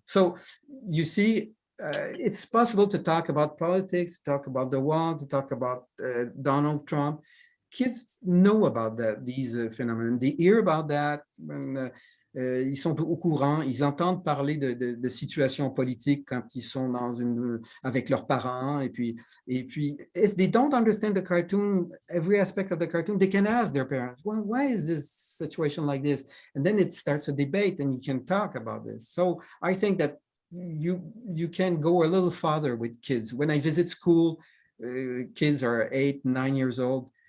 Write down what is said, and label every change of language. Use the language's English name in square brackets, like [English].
[English] So you see, it's possible to talk about politics, to talk about the wall, to talk about Donald Trump. Kids know about these phenomena. They hear about that. [French] Ils sont au courant. Ils entendent parler de situations politiques quand ils sont avec leurs parents. Et puis, [English] if they don't understand the cartoon, every aspect of the cartoon, they can ask their parents, well, why is this situation like this? And then it starts a debate, and you can talk about this. So I think that you can go a little farther with kids. When I visit school, kids are 8, 9 years old.